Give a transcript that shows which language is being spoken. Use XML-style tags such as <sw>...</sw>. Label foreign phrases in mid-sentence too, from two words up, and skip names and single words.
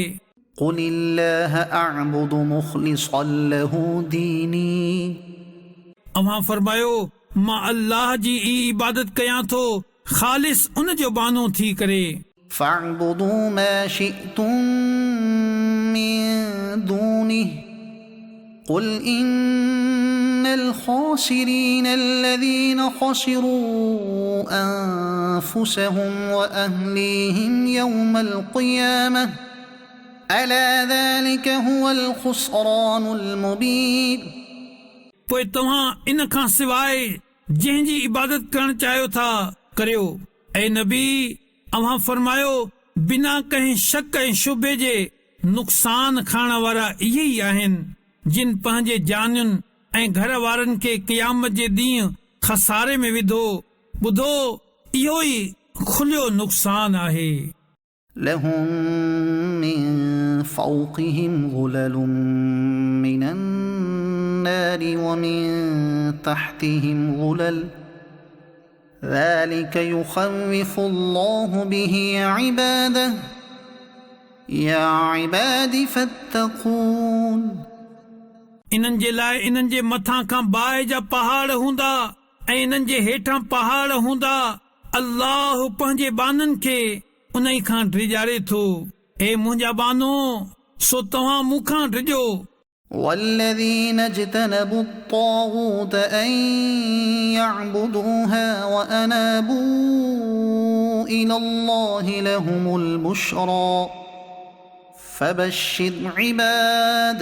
<ar>قل الله أعبد مخلصا له ديني।</ar> <sd>अव्हां फरमायो, मां अल्लाह जी ई इबादत कयां थो, ख़ालिस उन जो बानो थी करे।</sd> <ar>فاعبدوا ما شئتم من دونه قل إن الخاسرين الذين خسروا أنفسهم وأهليهم يوم القيامة ألا ذلك هو الخسران المبين।</ar> <sd>पोइ तव्हां इन खां सवाइ जंहिंजी इबादत करण चाहियो था करियो। ऐं नबी, अव्हां फरमायो, बिना कंहिं शक ऐं शुबे जे नुक़सान खाइण वारा इहे ई आहिनि जिन पंहिंजे जानियुनि ऐं घर वारनि खे क़यामत जे ॾींहुं खसारे में विधो। ॿुधो, इहो ई खुलियो नुक़सान आहे।</sd> <ar>لهم من فوقهم ظلل من النار ومن تحتهم ظلل ذلك يخوف الله به عباده يا عباد فاتقون।</ar> <sd>इन्हनि जे लाइ इन्हनि जे मथां खां बाहि जा पहाड़ हूंदा ऐं इन्हनि जे हेठां पहाड़ हूंदा। अल्लाह पंहिंजे बाननि खे उन ई खां डिॼारे थो। ए मुंहिंजा बानो, सो तव्हां मूंखां डिॼो।</sd> <ar>والذين اجتنبوا الطاغوت أن يعبدوها وأنابوا إلى الله لهم البشرى فبشر عباد।</ar>